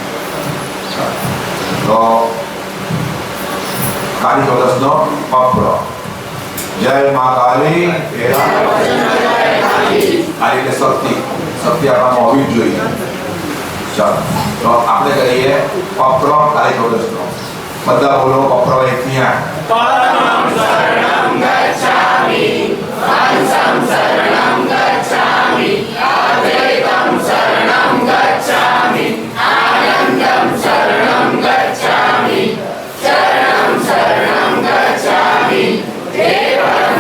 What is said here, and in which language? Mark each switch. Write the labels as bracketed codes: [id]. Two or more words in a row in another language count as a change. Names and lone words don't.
[gu] તો કાળી 14 નો પપ્ર જય મા કાળી કાળી એટલે શક્તિ આપણામાં હોવી જ જોઈએ ચાલો તો આપણે કરીએ પપ્ર કાળી 14 નો બધા બોલો પપ્ર 1 થી 8 [sa] परमं शरणं गच्छामि हंसं शरणं गच्छामि अद्वैतं शरणं गच्छामि आनन्दं शरणं गच्छामि शरणं शरणं गच्छामि हे